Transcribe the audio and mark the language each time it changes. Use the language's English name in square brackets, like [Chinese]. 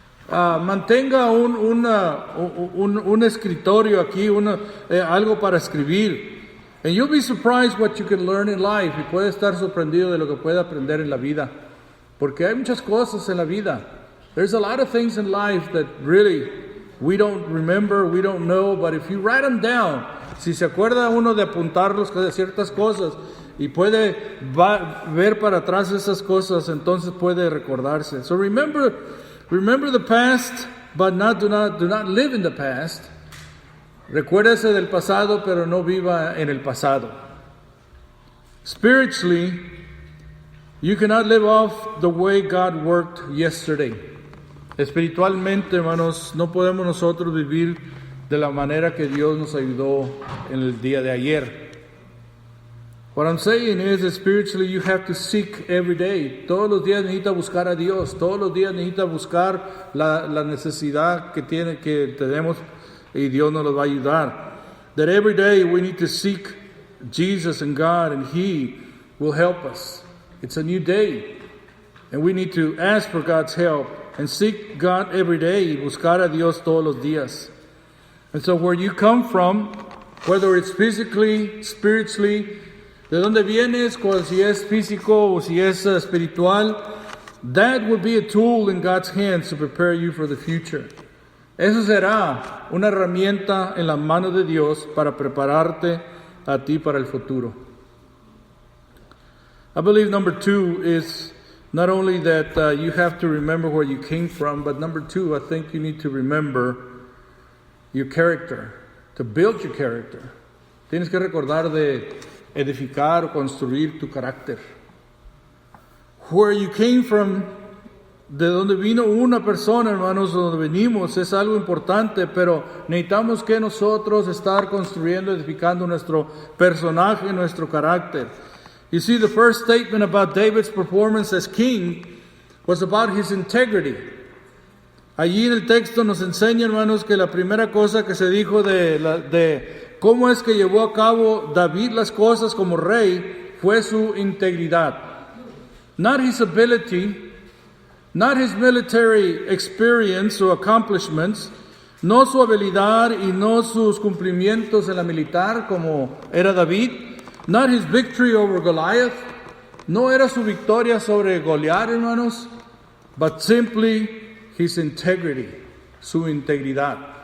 [Spanish] Mantenga un escritorio aquí, algo para escribir. [English] And you'll be surprised what you can learn in life. [Spanish] Y puede estar sorprendido de lo que puede aprender en la vida. Porque hay muchas cosas en la vida. [English] There's a lot of things in life that really we don't remember, we don't know. But if you write them down, [Spanish] si se acuerda uno de apuntarlos de ciertas cosas y puede ver para atrás esas cosas, entonces puede recordarse. [English] So remember the past, but do not live in the past. [Spanish] Recuérdese del pasado, pero no viva en el pasado. [English] Spiritually, you cannot live off the way God worked yesterday. [Spanish] Espiritualmente, hermanos, no podemos nosotros vivir de la manera que Dios nos ayudó en el día de ayer. [English] What I'm saying is that spiritually you have to seek every day. [Spanish] Todos los días necesita buscar a Dios. Todos los días necesita buscar la necesidad que tenemos. Y Dios nos lo va a ayudar. [English] That every day we need to seek Jesus and God, and He will help us. It's a new day. And we need to ask for God's help and seek God every day. [Spanish] Y buscar a Dios todos los días. [English] And so where you come from, whether it's physically, spiritually, [Spanish] de dónde vienes, si es físico o si es espiritual, [English] that will be a tool in God's hands to prepare you for the future. [Spanish] Eso será una herramienta en las manos de Dios para prepararte a ti para el futuro. [English] I believe number 2 is Not only that you have to remember where you came from, but number two, I think you need to remember your character, to build your character. [Spanish] Tienes que recordar de edificar o construir tu carácter. [English] Where you came from, [Spanish] de donde vino una persona, hermanos, donde venimos, es algo importante, pero necesitamos que nosotros estar construyendo, edificando nuestro personaje, nuestro carácter. You see, the first statement about David's performance as king was about his integrity. Allí en el texto nos enseña, hermanos, que la primera cosa que se dijo de cómo es que llevó a cabo David las cosas como rey fue su integridad. [English] Not his ability, not his military experience or accomplishments, [Spanish] no su habilidad y no sus cumplimientos en la militar como era David, [English] not his victory over Goliath, [Spanish] no era su victoria sobre Goliat, hermanos, [English] but simply his integrity, [Spanish] su integridad.